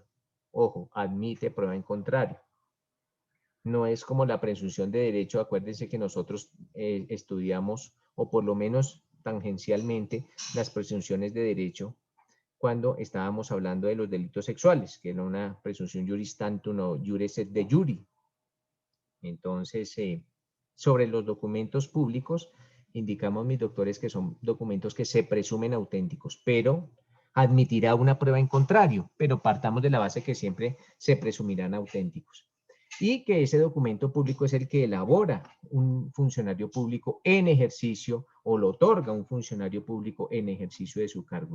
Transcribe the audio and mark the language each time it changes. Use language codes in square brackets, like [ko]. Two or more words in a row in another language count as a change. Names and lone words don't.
[es] Ojo, admite prueba en contrario. No es como la presunción de derecho. Acuérdense que nosotros estudiamos, o por lo menos tangencialmente, las presunciones de derecho cuando estábamos hablando de los delitos sexuales, que era una presunción [la] juris tantum o iure sed de juri. [es] Entonces, sobre los documentos públicos, indicamos, mis doctores, que son documentos que se presumen auténticos, pero admitirá una prueba en contrario, pero partamos de la base que siempre se presumirán auténticos. Y que ese documento público es el que elabora un funcionario público en ejercicio o lo otorga un funcionario público en ejercicio de su cargo.